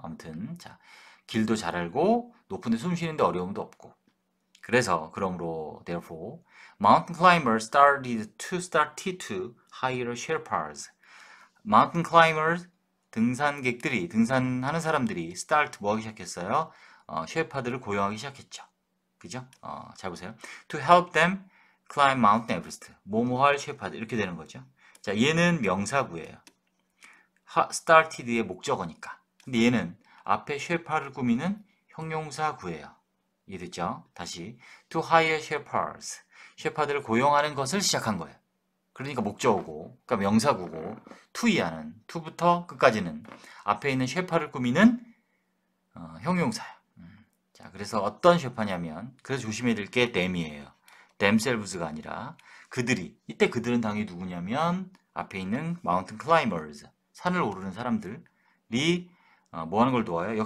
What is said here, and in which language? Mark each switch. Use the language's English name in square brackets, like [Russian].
[Korean] 아무튼 자, 길도 잘 알고 높은 데 숨 쉬는데 어려움도 없고 그래서 그러므로 [English] therefore mountain climbers started to hire Sherpas. mountain climbers [Korean] 등산객들이 등산하는 사람들이 start 뭐 하기 시작했어요? 셰파들을 고용하기 시작했죠. 그죠? 잘 보세요. [English] To help them climb Mount Everest. [Korean] 뭐뭐할 셰파들 이렇게 되는 거죠. 자, 얘는 명사구예요. started의 목적어니까. 근데 얘는 앞에 셰파를 꾸미는 형용사구예요. 이해됐죠? [English] 다시 to hire shepherds. [Korean] 셰파들을 고용하는 것을 시작한 거예요. 그러니까 목적어고, 그러니까 명사구고, to이하는 to부터 끝까지는 앞에 있는 셰파를 꾸미는 형용사예요. 자, 그래서 어떤 셰파냐면, 그래서 조심해야 될 게 them이에요. themselves가 아니라 그들이. 이때 그들은 당연히 누구냐면 앞에 있는 [English] mountain climbers, [Korean] 산을 오르는 사람들이 뭐 하는 걸 도와요?